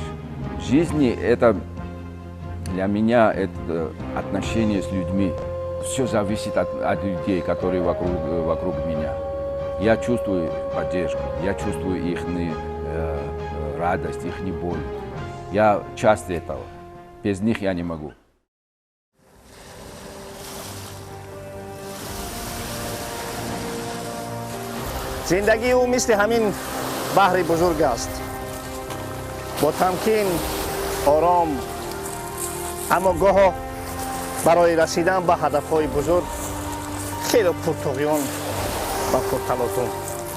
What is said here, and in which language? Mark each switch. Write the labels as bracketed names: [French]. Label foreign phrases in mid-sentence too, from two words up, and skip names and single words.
[Russian] В жизни это для меня это отношение с людьми. Все зависит от людей, которые вокруг меня. Я чувствую поддержку, я чувствую их радость, их боль. Я часть этого. Без них я не могу. [Persian] زندگی او مثل همین بحر بزرگ است. با تمکین، آرام، اما گاه برای رسیدن به هدف‌های بزرگ خیلی پرتقیان و پرتلاطم